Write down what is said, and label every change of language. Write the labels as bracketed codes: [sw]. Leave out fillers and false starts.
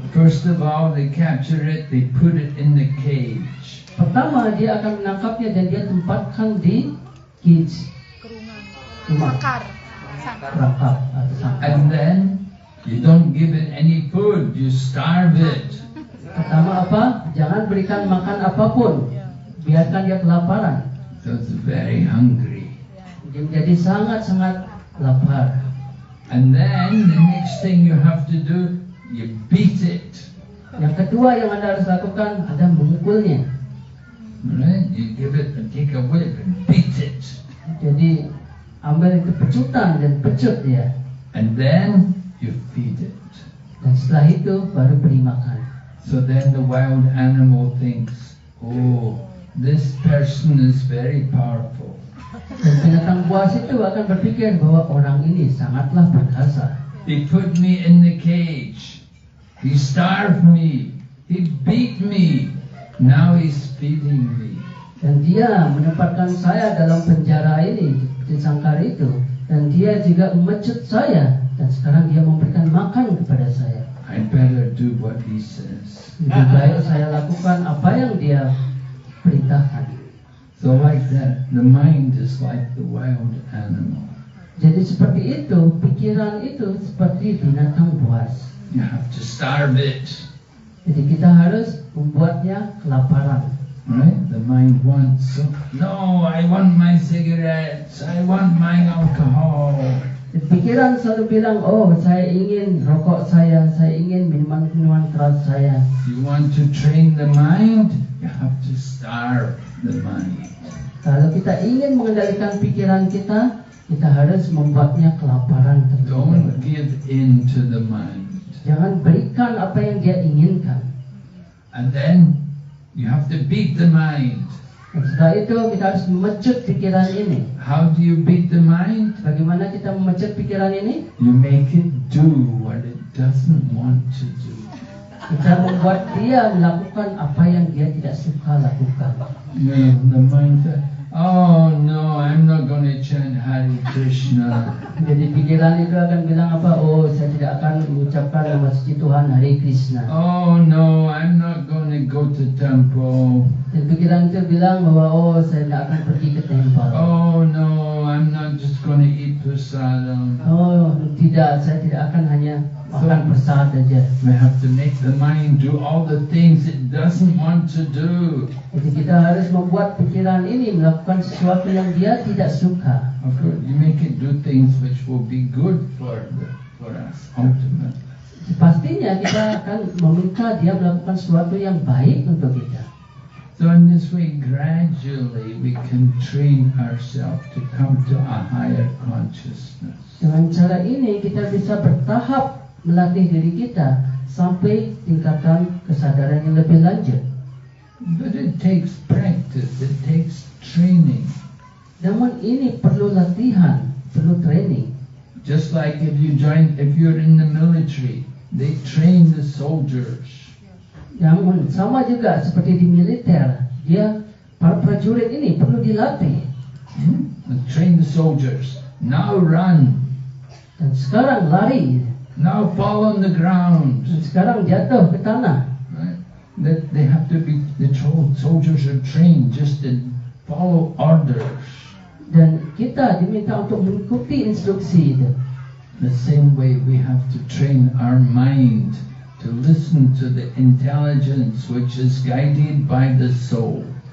[en] First of all, they capture it, they put it in the cage. [id] Pertama, dia akan menangkapnya dan dia tempatkan di cage, rumah, perangkap atau sangkar. [en] And then you don't give it any food, you starve it. [id] Pertama apa? Jangan berikan makan apapun. Biarkan dia kelaparan. [en] So it's very hungry. [id] Dia menjadi sangat-sangat lapar. [en] And then the next thing you have to do, you beat it. [id] Yang kedua yang Anda harus lakukan, Anda memukulnya. [en] Right? You take a whip and beat it. [id] Jadi ambil itu pecutan dan pecut dia. [en] And then you feed it. [id] Dan setelah itu baru beri makan. [en] So then the wild animal thinks, oh, this person is very powerful. [id] Dan binatang buas itu akan berpikir bahwa orang ini sangatlah perkasa. [en] He put me in the cage. He starved me. He beat me. Now he's feeding me. [id] Dan dia menempatkan saya dalam penjara ini, di sangkar itu. Dan dia juga memecut saya. Dan sekarang dia memberikan makan kepada saya. [en] I better do what he says. [id] Lebih baik saya lakukan apa yang dia perintahkan. [en] So like that, the mind is like the wild animal. [id] Jadi seperti itu, pikiran itu seperti binatang buas. [en] You have to starve it. [id] Jadi kita harus membuatnya kelaparan. [en] Right? The mind wants, no, I want my cigarettes, I want my alcohol. [id] Pikiran selalu bilang, oh saya ingin rokok saya ingin minuman-minuman keras saya. [en] You want to train the mind, you have to starve the mind. [id] Kalau kita ingin mengendalikan pikiran kita harus membuatnya kelaparan terlebih [en] Don't [id] dahulu. [en] give in to the mind. [id] Jangan berikan apa yang dia inginkan. [en] And then you have to beat the mind. [id] Dan setelah itu kita harus memecut pikiran ini. [en] How do you beat the mind? [id] Bagaimana kita memecut pikiran ini? [en] You make it do what it doesn't want to do. [id] Kita membuat dia melakukan apa yang dia tidak suka lakukan. [en] The mind says, oh no, I'm not going to chant Hare Krishna. [id] Jadi pikiran itu akan bilang apa? Oh, saya tidak akan mengucapkan nama suci Tuhan Hare Krishna. [en] Oh no, I'm not going to go to temple. [id] Dan pikiran itu bilang bahwa oh, saya tidak akan pergi ke tempat. [en] Oh no, I'm not just going to eat prasadam. [id] Oh, tidak, saya tidak akan hanya makan prasad saja. [en] We have to make the mind do all the things it doesn't want to do. [id] Jadi kita harus membuat pikiran ini melakukan sesuatu yang dia tidak suka. [en] Of course, you make it do things which will be good for us ultimately. [id] Pastinya kita akan meminta dia melakukan sesuatu yang baik untuk kita. [en] So in this way, gradually we can train ourselves to come to a higher consciousness. [id] Dengan cara ini kita bisa bertahap melatih diri kita sampai tingkatan kesadaran yang lebih lanjut. [en] But it takes practice, it takes training. [id] Namun ini perlu latihan, perlu training. [en] Just like if you're in the military, they train the soldiers. [id] Namun sama juga seperti di militer, para prajurit ini perlu dilatih. [en] Train the soldiers. Now run. [id] Dan sekarang lari. [en] Now fall on the ground. [id] Dan sekarang jatuh ke tanah. [en] Right? That they have to be, the soldiers are trained just to follow orders. [id] Dan kita diminta untuk mengikuti instruksi itu. [en] The same way we have to train our mind to listen to the intelligence which is guided by the soul.